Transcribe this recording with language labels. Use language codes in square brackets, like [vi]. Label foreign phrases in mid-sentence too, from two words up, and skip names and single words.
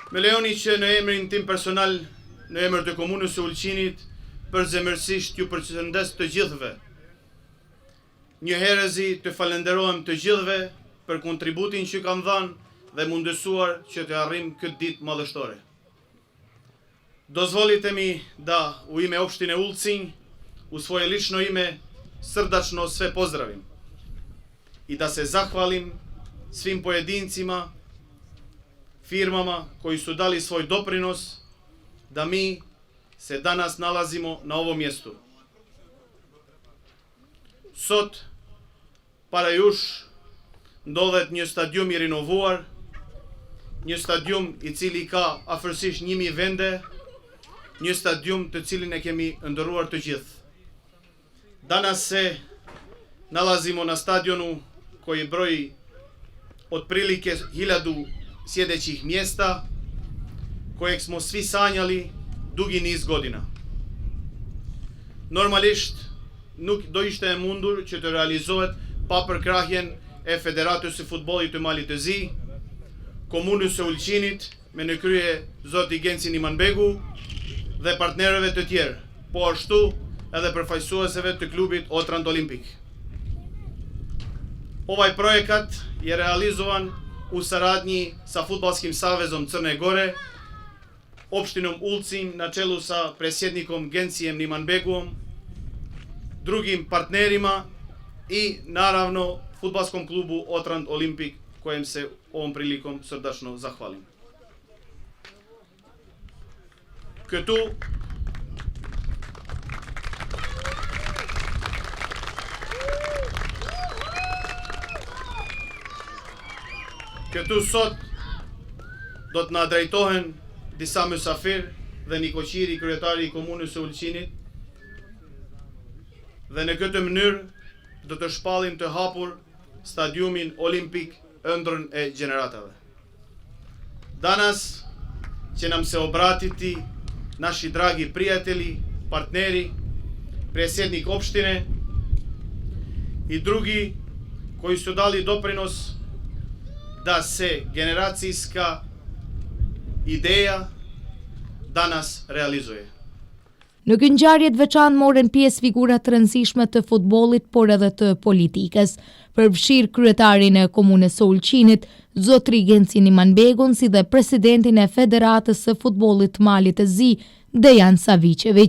[sq] Me lejoni që në emrin tim personal, në emër të komunës së Ulqinit, përzemërsisht ju përshëndes të gjithëve. Një herëzi të falenderojmë të gjithëve për kontributin që kanë dhënë dhe mundësuar që të arrijmë këtë ditë madhështore. [sr] Dozvolitemi da u ime opštine Ulcinj, u svoje lično ime srdačno sve pozdravim i da se zahvalim svim pojedincima, firmama koji su dali svoj doprinos da mi se danas nalazimo na ovom mjestu. [sq] Sot, para jush, ndodhet një stadium i rinovuar, një stadium i cili ka afërsisht 1000 vende, një stadium të cilin e kemi ndëruar të gjithë. [sr] Danas se nalazimo na stadionu koji broji otprilike 1000 sjedećih mjesta, kojeg smo svi sanjali dugi niz godina. [sq] Normalisht nuk do ishte e mundur që të realizohet pa përkrahjen e Federatës së Futbollit të Malit të Zi, komunës së Ulqinit me në krye zoti Genci Nimanbegu dhe partnerëve të tjerë, po ashtu edhe përfaqësuesve të klubit Otrant Olimpik. [sr] Ovaj projekat je realizovan u saradnji sa Fudbalskim savezom Crne Gore, opštinom Ulcinj na čelu sa predsjednikom Gencijem Nimanbeguom, drugim partnerima i naravno Fudbalskom klubu Otrant Olimpik, kojem se ovom prilikom srdačno zahvalim. [sq] Këtu sot do të na drejtohen disa mysafir dhe Nikoqiri, kryetari i komunës së Ulqinit, dhe në këtë mënyrë do të shpallim të hapur stadiumin olimpik ëndrrën e gjeneratave. [sr] Danas će nam se obratiti naši dragi prijatelji, partneri, predsjednik opštine i drugi koji su dali doprinos da se generacijska ideja danas realizuje. [sq] Në këtë ngjarje të veçantë morën pjesë figura të rëndësishme të futbollit, por edhe të politikës, përfshir kryetarin e komunës së Ulqinit, zotri Genci Nimanbegun, si dhe presidentin e Federatës së Futbollit të Malit të Zi, Dejan Savicevic.